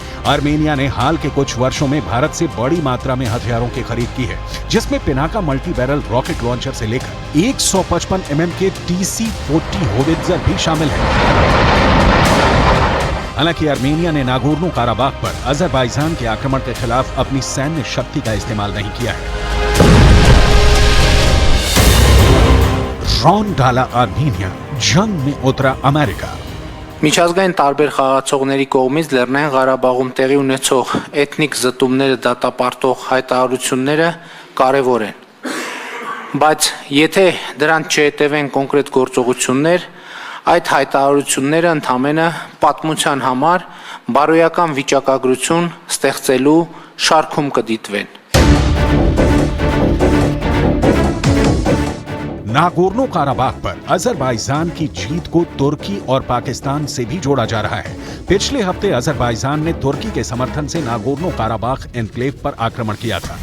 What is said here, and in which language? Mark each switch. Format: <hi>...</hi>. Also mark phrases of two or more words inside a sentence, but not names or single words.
<hi>आर्मेनिया ने हाल के कुछ वर्षों में भारत से बड़ी मात्रा में हथियारों की खरीद की है, जिसमें पिनाका</hi> <en>multi barrel rocket launcher</en> <hi>से लेकर 155 mm के TC-40 होवित्जर भी शामिल है। हालांकि आर्मेनिया ने नागोर्नो काराबाख पर अजरबैजान के आक्रमण के खिलाफ अपनी सैन्य शक्ति का इस्तेमाल नहीं किया है। रौन डाला आर्मेनिया, जंग में उतरा अमेरिका।</hi> <hy>Միջազգային տարբեր խաղացողների կողմից Լեռնային Ղարաբաղում տեղի ունեցող էթնիկ զտումները դատապարտող հայտարարությունները կարևոր են։ Բայց եթե դրանց չհետևեն կոնկրետ գործողություններ, այդ հայտարարությունները ընդամենը պատմության համար բարոյական վիճակագրություն ստեղծելու շարքում կդիտվեն։</hy> <hi>नागोर्नो काराबाख पर अजरबैजान की जीत को तुर्की और पाकिस्तान से भी जोड़ा जा रहा है। पिछले हफ्ते अजरबैजान ने तुर्की के समर्थन से नागोर्नो काराबाख एन्क्लेव पर आक्रमण किया था।</hi>